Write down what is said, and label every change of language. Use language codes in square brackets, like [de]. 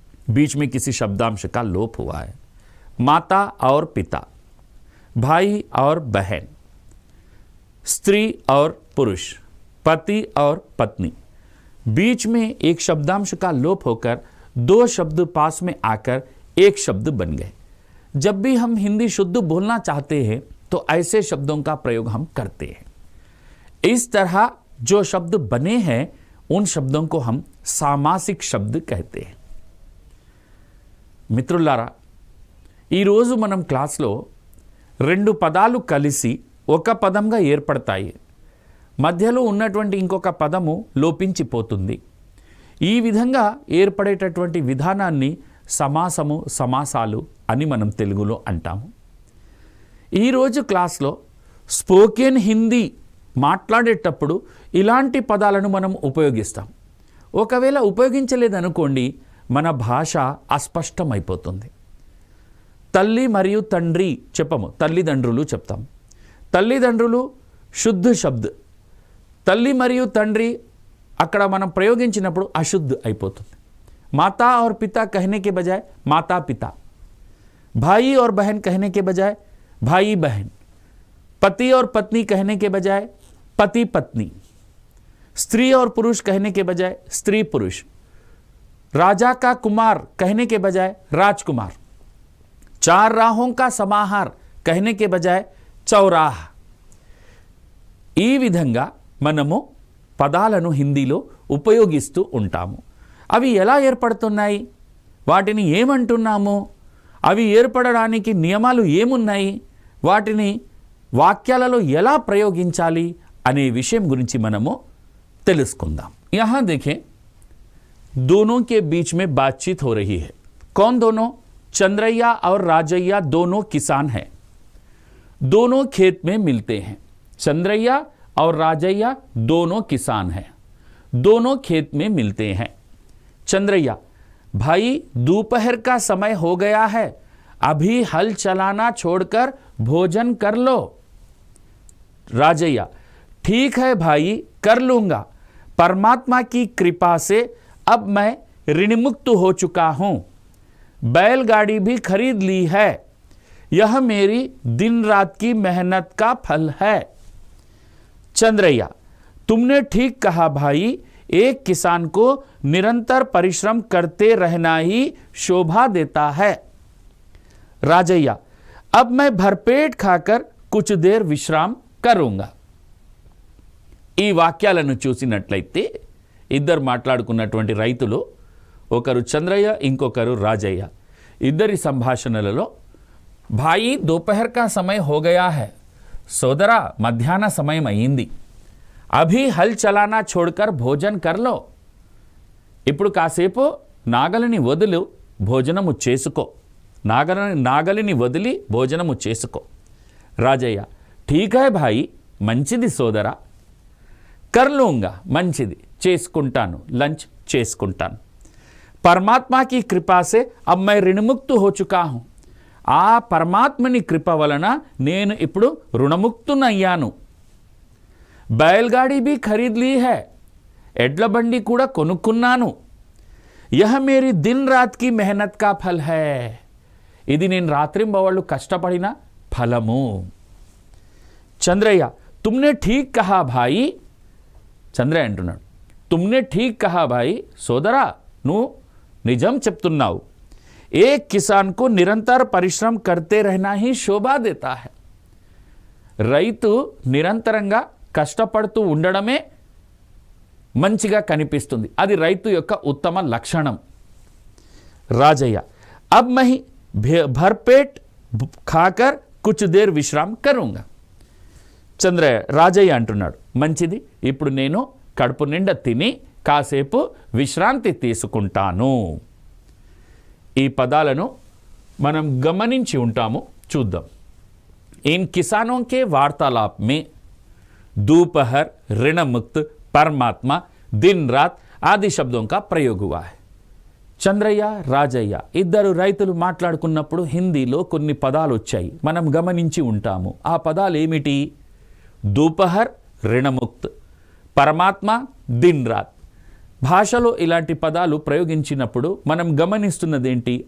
[hi] बीच में किसी शब्दांश का लोप हुआ है। माता और पिता, भाई और बहन, स्त्री और पुरुष, पति और पत्नी, बीच में एक शब्दांश का लोप होकर दो शब्द पास में आकर एक शब्द बन गए। जब भी हम हिंदी शुद्ध बोलना चाहते हैं तो ऐसे शब्दों का प्रयोग हम करते हैं। इस तरह जो शब्द बने हैं उन शब्दों को हम सामासिक शब्द कहते हैं। [te] మిత్రులారా, ఈరోజు మనం క్లాస్లో రెండు పదాలు కలిసి ఒక పదంగా ఏర్పడతాయి, మధ్యలో ఉన్నటువంటి ఇంకొక పదము లోపించిపోతుంది। ఈ విధంగా ఏర్పడేటటువంటి విధానాన్ని సమాసము, సమాసాలు అని మనం తెలుగులో అంటాము। ఈరోజు క్లాస్లో స్పోకెన్ హిందీ మాట్లాడేటప్పుడు ఇలాంటి పదాలను మనం ఉపయోగిస్తాం। ఒకవేళ ఉపయోగించలేదనుకోండి, మన భాష అస్పష్టమైపోతుంది। తల్లి మరియు తండ్రి చెప్పము, తల్లిదండ్రులు చెప్తాం। తల్లిదండ్రులు శుద్ధ శబ్ద, తల్లి మరియు తండ్రి అక్కడ మనం ప్రయోగించినప్పుడు అశుద్ధ అయిపోతుంది। [hi] माता और पिता कहने के बजाय माता पिता, भाई और बहन कहने के बजाय भाई बहन, पति और पत्नी कहने के बजाय पति पत्नी, स्त्री और पुरुष कहने के बजाय स्त्री पुरुष, राजा का कुमार कहने के बजाय राजकुमार, चार राहों का समाहार कहने के बजाय चौराह। [te] ఈ విధంగా మనము పదాలను హిందీలో ఉపయోగిస్తూ ఉంటాము। అవి ఎలా ఏర్పడుతున్నాయి, వాటిని ఏమంటున్నాము, అవి ఏర్పడడానికి నియమాలు ఏమున్నాయి, వాటిని వాక్యాలలో ఎలా ప్రయోగించాలి అనే విషయం గురించి మనము తెలుసుకుందాం। [hi] यहाँ देखें, दोनों के बीच में बातचीत हो रही है। कौन दोनों? चंद्रैया और राजैया दोनों किसान हैं, दोनों खेत में मिलते हैं। चंद्रैया और राजैया दोनों किसान हैं, दोनों खेत में मिलते हैं। चंद्रैया, भाई दोपहर का समय हो गया है, अभी हल चलाना छोड़कर भोजन कर लो। राजैया, ठीक है भाई, कर लूंगा। परमात्मा की कृपा से अब मैं ऋणमुक्त हो चुका हूं, बैलगाड़ी भी खरीद ली है, यह मेरी दिन रात की मेहनत का फल है। चंद्रैया, तुमने ठीक कहा भाई, एक किसान को निरंतर परिश्रम करते रहना ही शोभा देता है। राजैया, अब मैं भरपेट खाकर कुछ देर विश्राम करूंगा। [te] ఈ వాక్యాలను చూసినట్లయితే ఇద్దరు మాట్లాడుకున్నటువంటి రైతులు, ఒకరు చంద్రయ్య ఇంకొకరు రాజయ్య, ఇద్దరి సంభాషణలలో భాయి [hi] दोपहर का समय हो गया है, [te] సోదరా మధ్యాహ్న సమయం అయింది, [hi] అభి హల్ చలానా छोड़कर భోజన్ कर लो, [te] ఇప్పుడు కాసేపు నాగలిని వదులు భోజనము చేసుకో, నాగలిని వదిలి భోజనము చేసుకో. రాజయ్య, [hi] ఠీక్ హై భాయి, [te] మంచిది సోదరా, [hi] కర్లూంగా, [te] మంచిది, చేసుకుంటాను, లంచ్ చేసుకుంటాను. [hi] పరమాత్మకి కృపాసే అబ్ మై ऋणमुक्त हो चुका हूं. [te] ఆ పరమాత్మని కృప వలన నేను ఇప్పుడు రుణముక్తునయ్యాను. [hi] बैलगाड़ी भी खरीद ली है, [te] ఎడ్ల బండి కూడా కొనుక్కున్నాను. [hi] यह मेरी दिन रात की मेहनत का फल है, [te] ఇది నేను రాత్రింబవళ్ళు కష్టపడిన ఫలము. [hi] చంద్రయ్య, तुमने ठीक कहा भाई, [te] చంద్రయ్య అంటున్నాడు, [hi] तुमने ठीक कहा भाई, [te] సోదరా నువ్వు నిజం చెప్తున్నావు. [hi] एक किसान को निरंतर परिश्रम करते रहना ही शोभा देता है. [te] రైతు నిరంతరంగా కష్టపడుతూ ఉండడమే మంచిగా కనిపిస్తుంది, అది రైతు యొక్క ఉత్తమ లక్షణం. [hi] రాజయ్య, अब मैं भरपेट खाकर कुछ देर विश्राम करूंगा. [te] చంద్రయ్య, రాజయ్య అంటున్నాడు, మంచిది, ఇప్పుడు నేను కడుపు నిండా తిని కాసేపు విశ్రాంతి తీసుకుంటాను. ఈ పదాలను మనం గమనించి ఉంటాము, చూద్దాం. [hi] इन किसानों के वार्तालाप में दोपहर, ऋणमुक्त, परमात्मा, दिन रात आदि शब्दों का प्रयोग हुआ है. [te] చంద్రయ్య, రాజయ్య ఇద్దరు రైతులు మాట్లాడుకున్నప్పుడు హిందీలో కొన్ని పదాలు వచ్చాయి, మనం గమనించి ఉంటాము. ఆ పదాలు ఏమిటి? దోపహర్, ऋणमुक्त, పరమాత్మ, దిన్ రాత్. భాషలో ఇలాంటి పదాలు ప్రయోగించినప్పుడు మనం గమనిస్తున్నదేంటి?